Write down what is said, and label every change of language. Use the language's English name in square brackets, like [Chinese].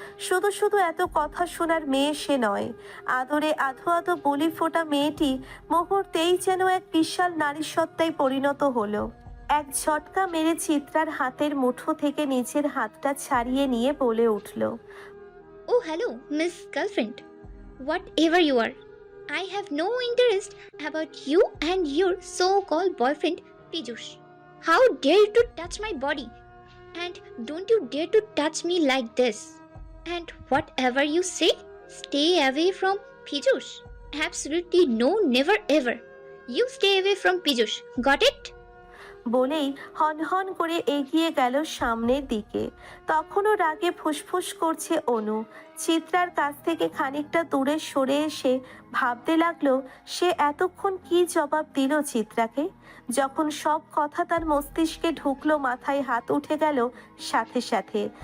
[Bangla] শুধু শুধু এত কথা শোনার মেয়ে সে নয়। আদরে আধো আধো বলি ফোটা মেয়েটি মুহূর্তেই যেন এক বিশাল নারী সত্তায় পরিণত হলো। এক ঝটকা মেরে চিত্রার হাতের মুঠো থেকে নিজের হাতটা ছাড়িয়ে নিয়ে বলে উঠল, [English] Oh, hello, Miss Girlfriend. Whatever you are, I have no interest about you and your so-called boyfriend, Piyush. How dare you to touch my body? And don't you dare to touch me like this. And whatever you say, stay away from Piyush. Absolutely no, never ever. You stay away from Piyush. Got it? [Bangla] বলেই হনহন করে এগিয়ে গেল সামনের দিকে। তখনও রাগে ফুসফুস করছে অনু। চিত্রার কাছ থেকে খানিকটা দূরে সরে এসে ভাবতে লাগলো সে এতক্ষণ কি জবাব দিল চিত্রাকে। যখন সব কথা তার মস্তিষ্কে ঢুকলো, মাথায় হাত উঠে গেল সাথে সাথে।